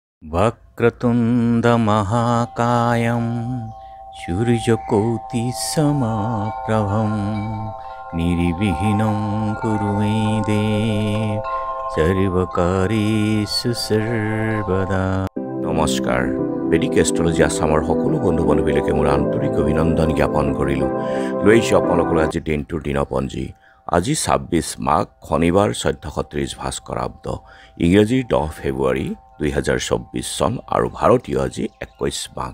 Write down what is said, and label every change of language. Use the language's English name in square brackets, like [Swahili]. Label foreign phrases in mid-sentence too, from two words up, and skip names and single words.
[Sanskrit] वक्रतुण्डमहाकायं सूर्यकोटिसमप्रभं निर्विघ्नं कुरु मे देव सर्वकार्येषु सर्वदा। [Assamese] নমস্কাৰ বেদিক এষ্ট্ৰলজি আসামৰ সকলো বন্ধু বান্ধৱীলৈকে মোৰ আন্তৰিক অভিনন্দন জ্ঞাপন কৰিলোঁ। লৈ আহিছোঁ আপোনালোকলৈ আজি দিনটোৰ দিনপঞ্জী। আজি 26 মাঘ শনিবাৰ 1430 ভাস্কৰাব্দ, ইংৰাজীৰ 10 ফেব্ৰুৱাৰী 2024 চন আৰু ভাৰতীয় আজি 21 মাঘ।